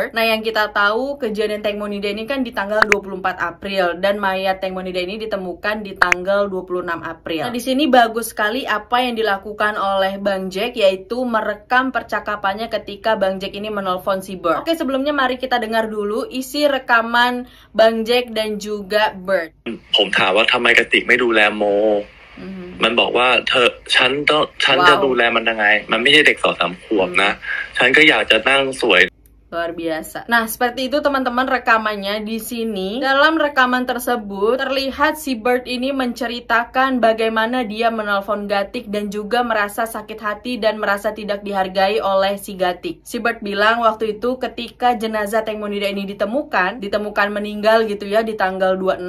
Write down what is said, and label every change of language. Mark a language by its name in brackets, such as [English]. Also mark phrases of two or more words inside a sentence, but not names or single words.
[Indonesian] Nah, yang kita tahu kejadian Teng Monida ini kan di tanggal 24 April dan mayat Teng Monida ini ditemukan di tanggal 26 April. Nah, di sini bagus sekali apa yang dilakukan oleh Bang Jack, yaitu merekam percakapannya ketika Bang Jack ini menelpon si Bird. Oke, sebelumnya mari kita dengar dulu isi rekaman Bang Jack dan juga Bird. [Thai] ผมถามว่าทำไมกติกไม่ดูแลโม มันบอกว่าฉันจะดูแลมันยังไงมันไม่ใช่เด็ก2-3 ขวบนะฉันก็อยากจะนั่งสวย [Indonesian] Luar biasa. Nah, seperti itu teman-teman rekamannya di sini. Dalam rekaman tersebut, terlihat si Bird ini menceritakan bagaimana dia menelpon Gatik dan juga merasa sakit hati dan merasa tidak dihargai oleh si Gatik. Si Bird bilang waktu itu ketika jenazah Teng Monida ini ditemukan meninggal gitu ya di tanggal 26.